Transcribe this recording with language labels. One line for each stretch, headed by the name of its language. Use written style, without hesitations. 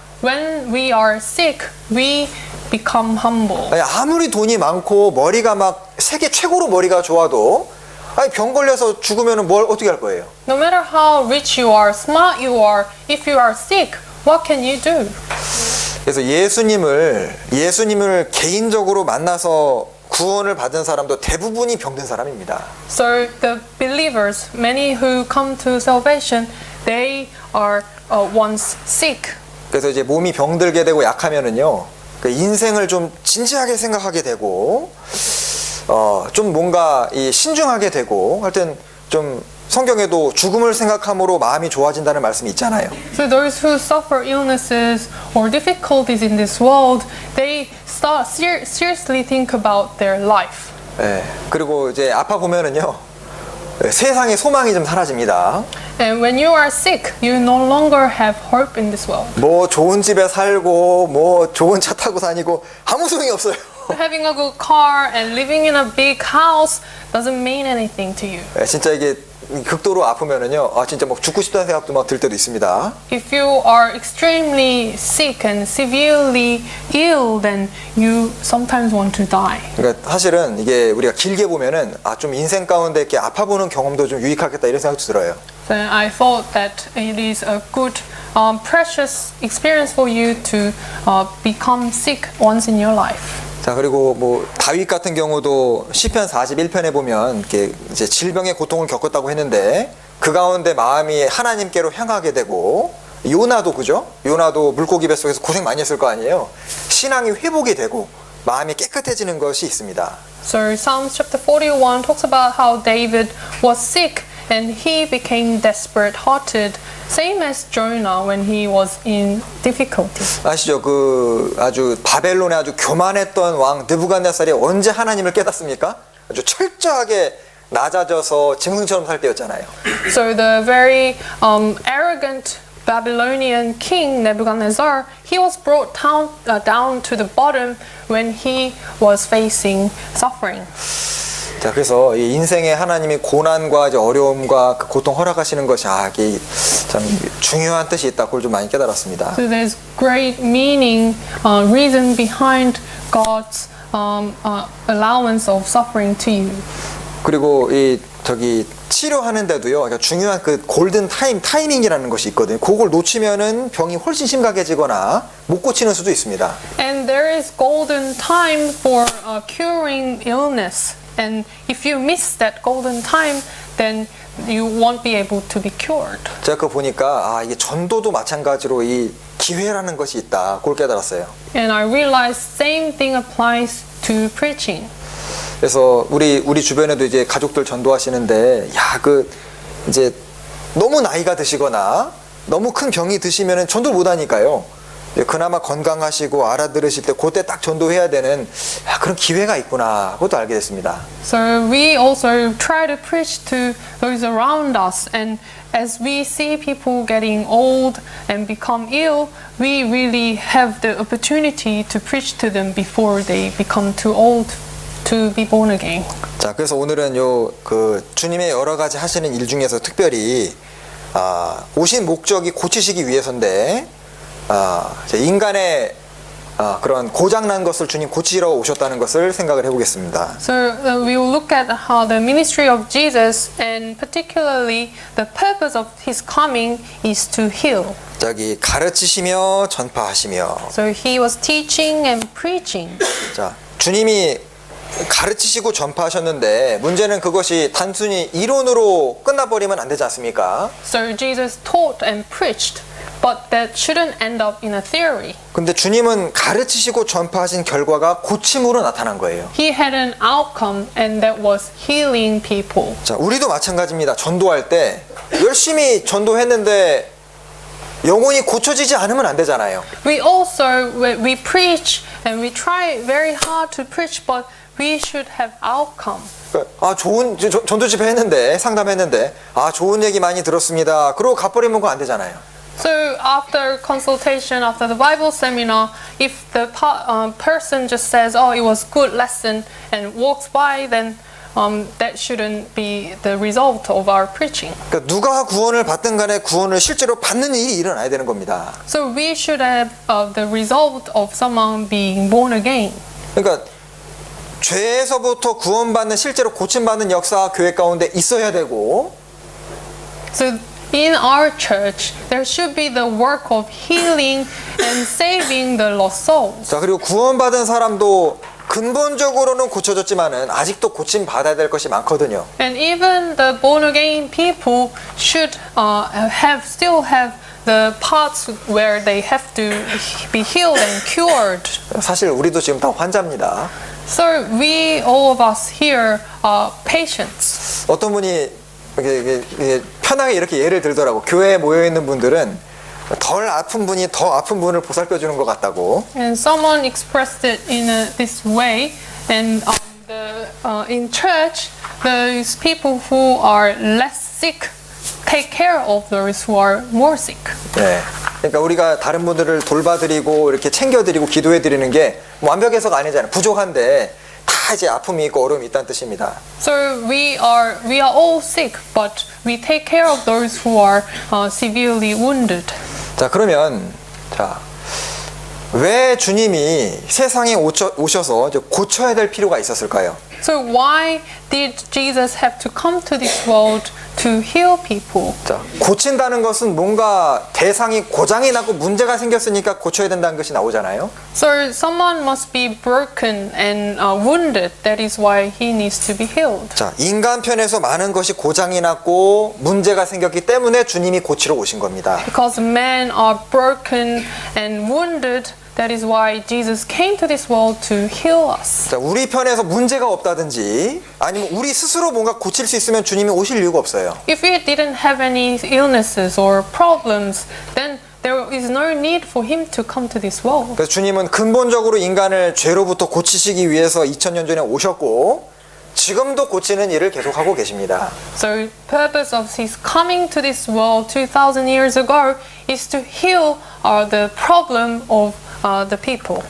English: When we are sick, we become humble.
Korean: 아니, 아무리 돈이 많고 머리가 막 세계 최고로 머리가 좋아도 아니, 병 걸려서 죽으면 뭘 어떻게 할 거예요?
English: No matter how rich you are, smart you are, if you are sick, what can you do?
Korean: 그래서 예수님을 개인적으로 만나서 구원을 받은 사람도 대부분이 병든 사람입니다.
English: So the believers, many who come to salvation, they are once sick.
Korean: 그래서 이제 몸이 병들게 되고 약하면은요, 그 인생을 좀 진지하게 생각하게 되고, 좀 뭔가 이 신중하게 되고, 하여튼 좀 성경에도 죽음을 생각함으로 마음이 좋아진다는 말씀이 있잖아요.
English: So those who suffer illnesses or difficulties in this world, they start seriously think about their life.
Korean: 예, 그리고 이제 아파 보면은요, 세상에 소망이 좀 사라집니다.
English: And when you are sick, you no longer have hope in this world.
Korean: 뭐 좋은 집에 살고, 뭐 좋은 차 타고 다니고 아무 소용이 없어요.
English: Having a good car and living in a big house doesn't mean anything to you.
Korean: 예, 진짜 이게 극도로 아프면은요, 진짜 막 죽고 싶다는 생각도 막 들 때도 있습니다.
English: If you are extremely sick and severely ill, then you sometimes want to die.
Korean: 그러니까 사실은 이게 우리가 길게 보면은 좀 인생 가운데 이렇게 아파 보는 경험도 좀 유익하겠다 이런 생각도 들어요.
English: So I thought that it is a good, precious experience for you to become sick once in your life.
Korean: 자, 그리고 뭐 다윗 같은 경우도 시편 41편에 보면 이렇게 이제 질병의 고통을 겪었다고 했는데 그 가운데 마음이 하나님께로 향하게 되고, 요나도 그죠? 요나도 물고기 뱃속에서 고생 많이 했을 거 아니에요. 신앙이 회복이 되고 마음이 깨끗해지는 것이 있습니다.
English: So Psalms chapter 41 talks about how David was sick and he became desperate-hearted, same as Jonah when he was in difficulty.
Korean: 아시죠? 그 아주 바벨론에 아주 교만했던 왕 느부갓네살이 언제 하나님을 깨닫습니까? 아주 철저하게 낮아져서 짐승처럼 살 때였잖아요.
English: So the very arrogant Babylonian king Nebuchadnezzar, he was brought down to the bottom when he was facing suffering.
Korean: 자, 그래서 이 인생에 하나님이 고난과 이제 어려움과 그 고통 허락하시는 것이 이게 참 중요한 뜻이 있다. 그걸 좀 많이 깨달았습니다.
English: So there's great meaning, reason behind God's allowance of suffering to you.
Korean: 그리고 치료하는데도요, 그러니까 중요한 그 골든 타이밍이라는 것이 있거든요. 그걸 놓치면은 병이 훨씬 심각해지거나 못 고치는 수도 있습니다.
English: And there is golden time for curing illness. And if you miss that golden time, then you won't be able to be cured.
Korean: 제가 그거 보니까 이게 전도도 마찬가지로 이 기회라는 것이 있다. 그걸 깨달았어요.
English: And I realized same thing applies to preaching.
Korean: 그래서 우리 주변에도 이제 가족들 전도하시는데, 이제 너무 나이가 드시거나 너무 큰 병이 드시면은 전도를 못 하니까요. 그나마 건강하시고 알아들으실 때 그때 딱 전도해야 되는 그런 기회가 있구나. 그것도 알게 됐습니다.
English: So we also try to preach to those around us, and as we see people getting old and become ill, we really have the opportunity to preach to them before they become too old to be born again.
Korean: 자, 그래서 오늘은 주님의 여러 가지 하시는 일 중에서 특별히 오신 목적이 고치시기 위해서인데, 인간의 그런 고장난 것을 주님 고치러 오셨다는 것을 생각을 해보겠습니다.
English: So we will look at how the ministry of Jesus, and particularly the purpose of his coming, is to heal.
Korean: 가르치시며 전파하시며.
English: So he was teaching and preaching.
Korean: 자, 주님이 가르치시고 전파하셨는데 문제는 그것이 단순히 이론으로 끝나버리면 안 되지 않습니까?
English: So Jesus taught and preached, but that shouldn't end up in a theory.
Korean: 근데 주님은 가르치시고 전파하신 결과가 고침으로 나타난 거예요.
English: He had an outcome, and that was healing people.
Korean: 자, 우리도 마찬가지입니다. 전도할 때 열심히 전도했는데 영혼이 고쳐지지 않으면 안 되잖아요.
English: We also, we preach and we try very hard to preach, but we should have outcome.
Korean: 좋은 전도 집회 했는데, 상담했는데, 좋은 얘기 많이 들었습니다. 그러고 가버리면 그거 안 되잖아요.
English: So after consultation, after the Bible seminar, if the person just says, "Oh, it was good lesson," and walks by, then that shouldn't be the result of our preaching.
Korean: 그러니까 누가 구원을 받든 간에 구원을 실제로 받는 일이 일어나야 되는 겁니다.
English: So we should have the result of someone being born again.
Korean: 그러니까 죄에서부터 구원받는 실제로 고침받는 역사가 교회 가운데 있어야 되고
English: So in our church, there should be the work of healing and saving the lost souls.
Korean: 자 그리고 구원받은 사람도 근본적으로는 고쳐졌지만은 아직도 고침 받아야 될 것이 많거든요.
English: And even the born again people should still have the parts where they have to be healed and cured.
Korean: 사실 우리도 지금 다 환자입니다.
English: So we, all of us here, are patients.
Korean: 어떤 분이 이게 편하게 이렇게 예를 들더라고. 교회에 모여 있는 분들은 덜 아픈 분이 더 아픈 분을 보살펴 주는 것 같다고.
English: And someone expressed it in this way. And in church, those people who are less sick take care of those who are more sick.
Korean: 네. 그러니까 우리가 다른 분들을 돌봐드리고 이렇게 챙겨드리고 기도해드리는 게 완벽해서가 아니잖아요. 부족한데 다 이제 아픔이 있고 어려움이 있다는 뜻입니다.
English: So we are all sick, but we take care of those who are severely wounded.
Korean: 자 그러면 왜 주님이 세상에 오셔서 이제 고쳐야 될 필요가 있었을까요?
English: So why did Jesus have to come to this world to heal people?
Korean: 자, 고친다는 것은 뭔가 대상이 고장이 나고 문제가 생겼으니까 고쳐야 된다는 것이 나오잖아요.
English: So someone must be broken and wounded. That is why he needs to be healed.
Korean: 자, 인간 편에서 많은 것이 고장이 났고 문제가 생겼기 때문에 주님이 고치러 오신 겁니다.
English: Because men are broken and wounded. That is why Jesus came to this world to heal us.
Korean: 자, 우리 편에서 문제가 없다든지 아니면 우리 스스로 뭔가 고칠 수 있으면 주님이 오실 이유가 없어요.
English: If we didn't have any illnesses or problems, then there is no need for him to come to this world.
Korean: 그래서 주님은 근본적으로 인간을 죄로부터 고치시기 위해서 2000년 전에 오셨고 지금도 고치는 일을 계속하고 계십니다.
English: So purpose of his coming to this world 2000 years ago is to heal the problem of the people.